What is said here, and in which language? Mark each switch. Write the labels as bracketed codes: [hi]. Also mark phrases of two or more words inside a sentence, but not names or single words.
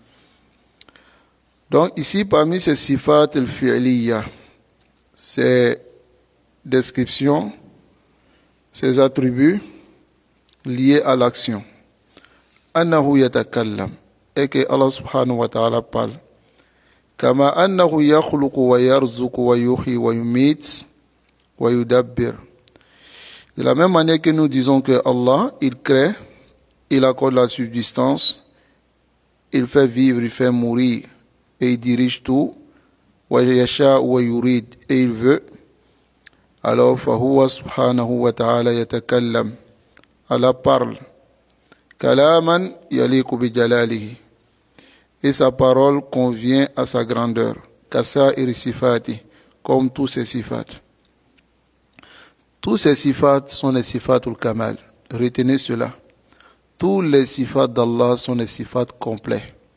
[fr] Donc ici, parmi ces [ar] صفات الفعلية, [fr] ces descriptions, ces attributs liés à l'action, [ar] أنه يتكلم, [fr] et que Allah [ar] سبحانه وتعالى [fr] parle. [ar] كما أنه يخلق ويرزق ويحيي ويميت ويدبر. [fr] De la même manière que nous disons que Allah, il crée, il accorde la subsistance, il fait vivre, il fait mourir, et il dirige tout, [ar] ويشاء ويريد, [fr] et il veut, alors [ar] فهو سبحانه وتعالى يتكلم, [fr] Allah parle, [ar] كلاما يليق بجلاله, [fr] et sa parole convient à sa grandeur, [ar] كسائر صفاته, [fr] comme tous ses sifats. Tous ces sifats sont les [ar] صفات الكمال. [fr] Retenez cela. Tous les sifats d'Allah sont les sifats complets.